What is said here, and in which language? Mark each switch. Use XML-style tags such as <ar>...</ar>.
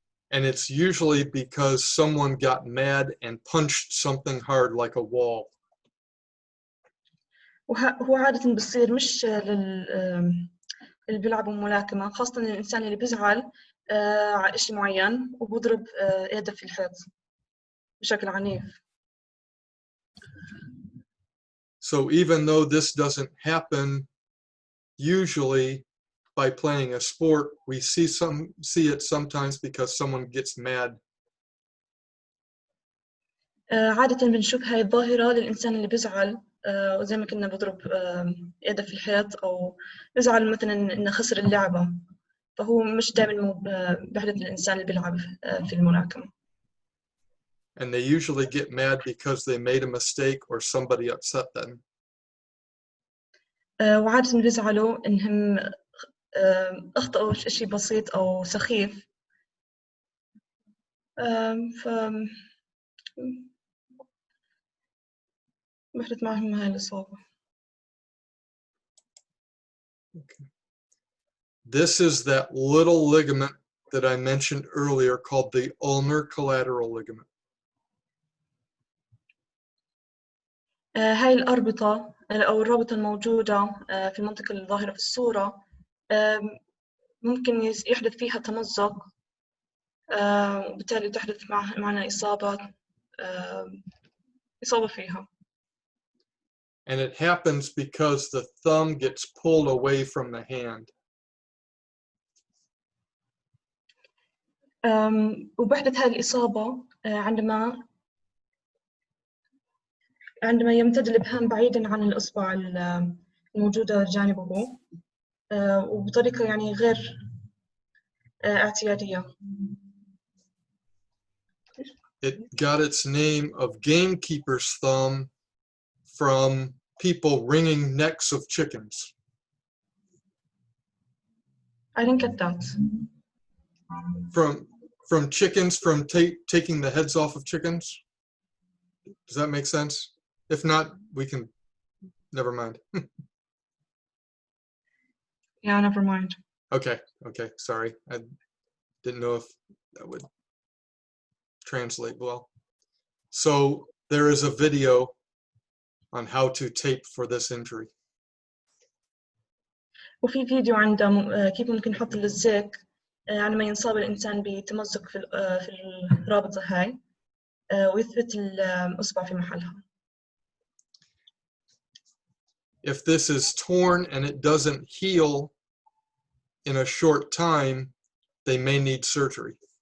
<en>And it's usually because someone got mad and punched something hard like a wall.</en> <ar>وهو عادة بصير مش اللي بيلعبوا ملاكمة، خاصة الإنسان اللي بيزعل على إشي معين وبضرب يده في الحيط بشكل عنيف.</ar> <en>So even though this doesn't happen usually by playing a sport, we see it sometimes because someone gets mad.</en> <ar>عادة بنشوف هاي الظاهرة للإنسان اللي بيزعل، وزي ما كنا بضرب يده في الحيط أو بيزعل مثلا إنه خسر اللعبة، فهو مش دائما بحدث الإنسان اللي بيلعب في الملاكمة.</ar> <en>And they usually get mad because they made a mistake or somebody upset them.</en> <ar>وعادة بيزعلوا إنهم أخطأوا شيء بسيط أو سخيف، ف بحدث معهم هاي الإصابة.</ar> <en>Okay. This is that little ligament that I mentioned earlier called the ulnar collateral ligament.</en> <ar>هاي الأربطة أو الرابطة الموجودة في المنطقة الظاهرة في الصورة ممكن يحدث فيها تمزق، وبالتالي تحدث معنا إصابة فيها.</ar> <en>And it happens because the thumb gets pulled away from the hand.</en> <ar>وبحدث هذه الإصابة عندما يمتد الإبهام بعيداً عن الإصبع الموجودة جانبه وبطريقة يعني غير اعتيادية.</ar> <en>It got its name of gamekeeper's thumb from people wringing necks of chickens. I didn't get that. From chickens, from taking the heads off of chickens? Does that make sense? If not, we can, never mind. Yeah, never mind. Okay, sorry. I didn't know if that would translate well. So there is a video on how to tape for this injury.</en> <ar>وفي فيديو عنده كيف ممكن نحط اللزاق عندما ينصاب الإنسان بتمزق في الرابطة هاي ويثبت الإصبع في محلها.</ar> <en>If this is torn and it doesn't heal in a short time, they may need surgery.</en>